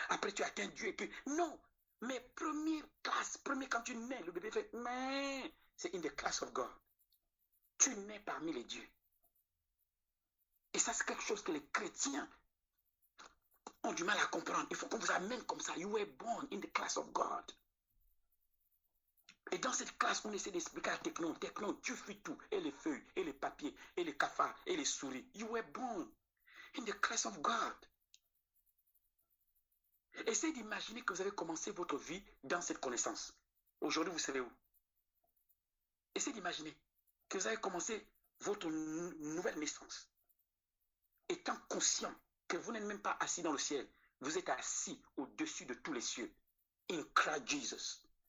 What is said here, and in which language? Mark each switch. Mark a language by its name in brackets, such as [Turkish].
[French] Après, tu atteins Dieu et puis... Non. Mais première classe, quand tu nais, le bébé fait... Mais c'est [English] in the class of God. [French] Tu nais parmi les dieux. Et ça, c'est quelque chose que les chrétiens ont du mal à comprendre. Il faut qu'on vous amène comme ça. [English] You were born in the class of God. [French] Et dans cette classe, on essaie d'expliquer à Technon, tu fuis tout. Et les feuilles, et les papiers, et les cafards, et les souris. [English] You were born in the class of God. [French] Essayez d'imaginer que vous avez commencé votre vie dans cette connaissance. Aujourd'hui, vous serez où? Essayez d'imaginer que vous avez commencé votre nouvelle naissance, étant conscient que vous n'êtes même pas assis dans le ciel, vous êtes assis au-dessus de tous les cieux, [English] in Christ Jesus.